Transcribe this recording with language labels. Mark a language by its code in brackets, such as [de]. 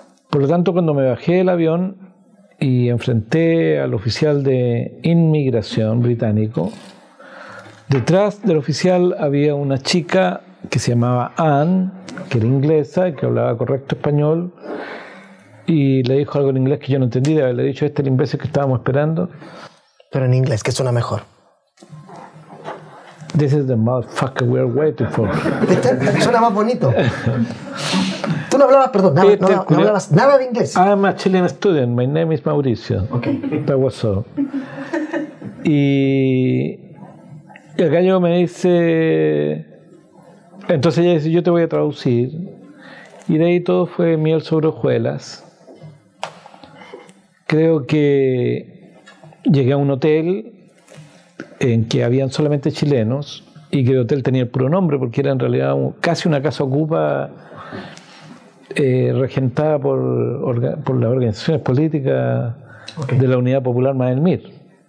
[es] Por lo tanto, cuando me bajé del avión y enfrenté al oficial de inmigración británico, detrás del oficial había una chica que se llamaba Anne, que era inglesa y que hablaba correcto español, y le dijo algo en inglés que yo no entendí, de haberle dicho, este es el imbécil que estábamos esperando. Pero en inglés, que suena mejor. [en] This is the motherfucker we're waiting for. [es] Suena más bonito. Tú no hablabas, perdón, no hablabas nada de inglés. [en] I'm a Chilean student, my name is Mauricio. Okay. That was all. [es] Y el gallo me dice, entonces ella dice, yo te voy a traducir. Y de ahí todo fue miel sobre hojuelas. Creo que llegué a un hotel en que habían solamente chilenos y que el hotel tenía el puro nombre porque era en realidad casi una casa ocupa regentada por las organizaciones políticas de la Unidad Popular Maelmir.